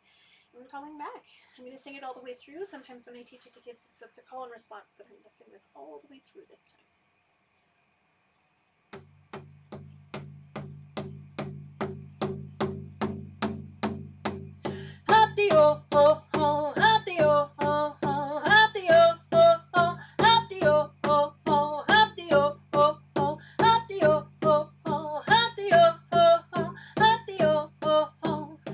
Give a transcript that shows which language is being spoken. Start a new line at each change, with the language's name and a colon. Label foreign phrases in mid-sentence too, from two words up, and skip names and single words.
English: And we're calling back. I'm going to sing it all the way through. Sometimes when I teach it to kids, it's a call and response, but I'm going to sing this all the way through this time. Hop-dee-oh-ho-ho, hop-dee-oh-ho-ho, hop-dee-oh-ho-ho, hop-dee-oh-ho-ho, hop-dee-oh-ho-ho, hop-dee-oh-ho-ho, hop-dee-oh-ho-ho, hop-dee-oh-ho-ho.